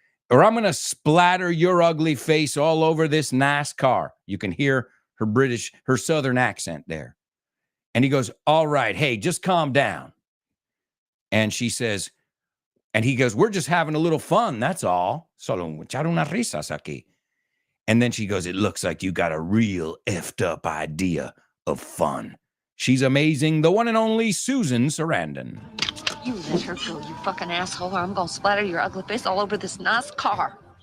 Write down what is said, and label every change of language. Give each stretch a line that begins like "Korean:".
English: Or I'm going to splatter your ugly face all over this nice car. You can hear her southern accent there. And he goes, "All right, hey, just calm down." And she says, and he goes, "We're just having a little fun, that's all.
Spanish: Solo echar unas risas aquí."
English: And then she goes, "It looks like you got a real effed up idea of fun." She's amazing. The one and only Susan Sarandon. You let her go, you fucking asshole, or I'm gonna splatter your ugly face all over this nice car.